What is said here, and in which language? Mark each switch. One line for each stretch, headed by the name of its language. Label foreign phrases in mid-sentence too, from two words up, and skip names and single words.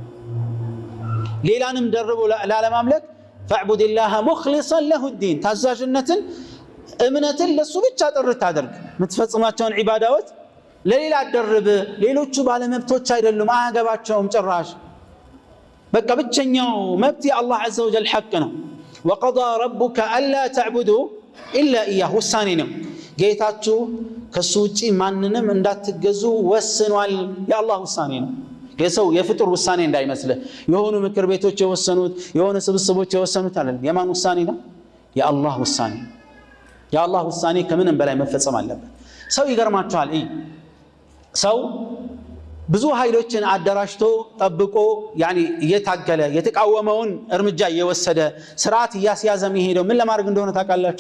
Amharic: ሌላንም ደርቦ ላለማምለክ
Arabic: فاعبد الله مخلصين له الدين፣
Amharic: ታዛዥነትን እምነትን ለሱ ብቻ ጥርት አድርግ። የምትፈጽማቸውን ዒባዳዎች ለሌላ አደርብ። ሌሎቹ ባለመብቶች አይደሉም፣ አያገባቸውም ጭራሽ። በቃ ብቸኛው መብት የአላህ
Arabic: عز وجل
Amharic: ሐቅ ነው።
Arabic: وقضى ربك ألا تعبدوا إلا إياه፣
Amharic: ውሳኔ ነው። ጌታችሁ ከሱ ውጪ ማንንም እንዳትገዙ ወስኗል። የአላህ ውሳኔ ነው። የሰው የፍጡር ውሳኔ እንዳይመስልህ። የሆኑ ምክር ቤቶች የወሰኑት የሆነ ስብስቦች የወሰኑት አይደለም። የማን ውሳኔ ነው? የአላህ ውሳኔ። የአላህ ውሳኔ ከምንም በላይ መፈጸም አለበት። ሰው ይገርማችኋል፣ ሰው ብዙ ኃይሎችን አደራጅቶ ጠብቆ ያኒ እየታገለ የተቃወመውን እርምጃ እየወሰደ ስርዓት እያስያዘ የሚሄደው ምን ለማድረግ እንደሆነ ታውቃላችሁ?